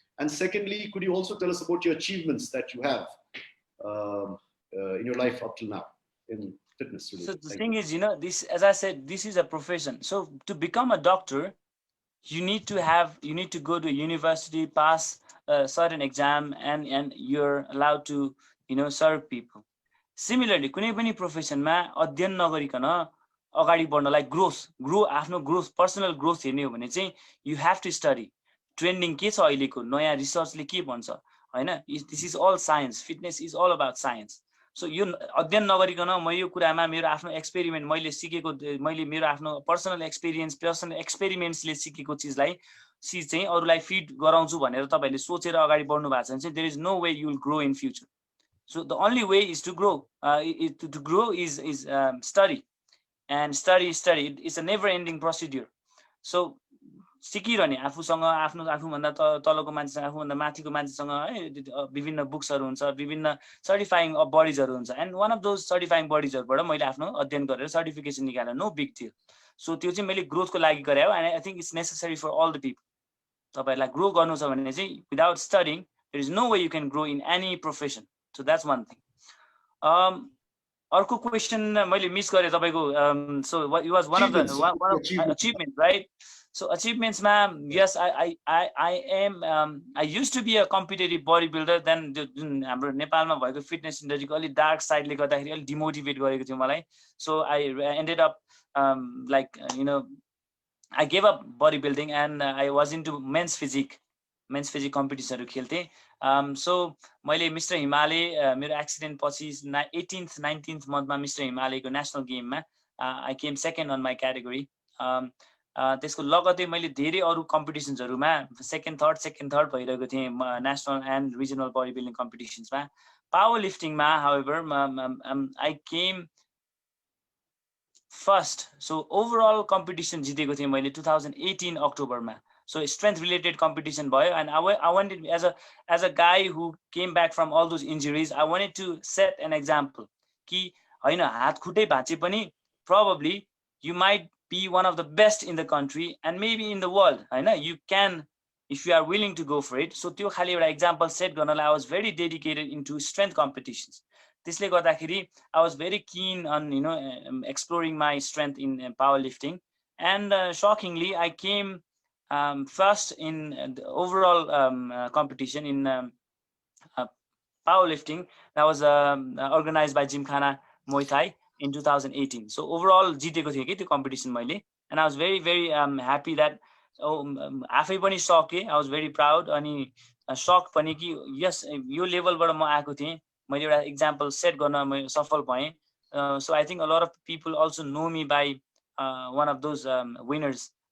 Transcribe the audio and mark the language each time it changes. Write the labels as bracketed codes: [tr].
[en] And secondly, could you also tell us about your achievements that you have in your life up till now in fitness? So the thing is, this, as I said, this is a profession. So to become a doctor, you need to go to university, pass a certain exam, and you're allowed to, serve people. [ne] Similarly, कुनै पनि प्रोफेसनमा अध्ययन नगरिकन अगाडि बढ्नलाई आफ्नो growth personal growth हेर्ने हो भने चाहिँ [en] you have to study trending [ne] के छ अहिलेको नयाँ रिसर्चले के भन्छ हैन [en] this is all science fitness is all about science [ne] so यो अध्ययन नगरिकन म यो कुरामा मेरो आफ्नो एक्सपेरिमेन्ट मैले मेरो आफ्नो पर्सनल एक्सपेरिमेन्ट्सले सिकेको चिजलाई चाहिँ अरूलाई फिड गराउँछु भनेर तपाईहरुले सोचेर अगाडि बढ्नु भएको छ भने चाहिँ [en] There is no way you will grow in future. So the only way is to grow. To grow is study, and study. It's a never-ending procedure. [ne] So सिकिरहने आफूसँग आफूभन्दा तलको मान्छेसँग आफूभन्दा माथिको मान्छेसँग विभिन्न बुक्सहरू हुन्छ विभिन्न सर्टिफाइङ बडिजहरू हुन्छ and one of those certifying बडिजहरूबाट मैले आफ्नो अध्ययन गरेर सर्टिफिकेसन निकालेर [en] No big deal. [ne] सो त्यो चाहिँ मैले ग्रोथको लागि गरे हो [en] And I think it's necessary for all the people. [ne] तपाईहरुलाई ग्रो गर्नु छ भने चाहिँ [en] Without studying there is no way you can grow in any profession. So that's one thing. [ne] अर्को क्वेशन मैले मिस गरे तपाईको. [en] So it was one of the achievements, right? So achievements ma, yes, I am I used to be a competitive bodybuilder. [ne] Then हाम्रो नेपालमा भएको fitness इन्डस्ट्रीको अलि dark साइडले गर्दाखेरि अलि डिमोटिभेट गरेको थियो मलाई. [en] So I ended up like I gave up bodybuilding and I was into men's physique competitionहरू खेल्थेँ. [ne] So मैले मिस्टर हिमालय मेरो एक्सिडेन्ट पछि 18th 19th मन्थमा मिस्टर हिमालयको नेसनल गेममा [en] I came second on my category. [ne] त्यसको लगतै मैले धेरै अरू कम्पिटिसन्सहरूमा सेकेन्ड थर्ड भइरहेको थिएँ national and regional body building कम्पिटिसन्समा. Power लिफ्टिङमा however [en] I came first. [ne] So overall competition जितेको थिएँ मैले 2018 अक्टोबरमा. [en] So strength related competition भयो, and I wanted, as a guy who came back from all those injuries, I wanted to set an example [ne] कि हैन हात खुट्टै भाँचे पनि [en] probably you might be one of the best in the country and maybe in the world, हैन, you can if you are willing to go for it. So [ne] त्यो खाली एउटा [en] example set गर्नलाई I was very dedicated into strength competitions. [ne] त्यसले गर्दाखेरि [en] I was very keen on exploring my strength in powerlifting, and shockingly I came first in the overall competition in powerlifting that was organized by Gymkhana Muay Thai in 2018. [ne] So overall जितेको थिएँ कि त्यो competition मैले, [en] and I was very happy that [ne] आफै पनि सके. [en] I was very proud [ne] अनि shocked पनि कि yes यो लेभलबाट म आएको थिएँ, मैले एउटा example set गर्न म सफल भएँ. [en] So I think a lot of people also know me by one of those winners.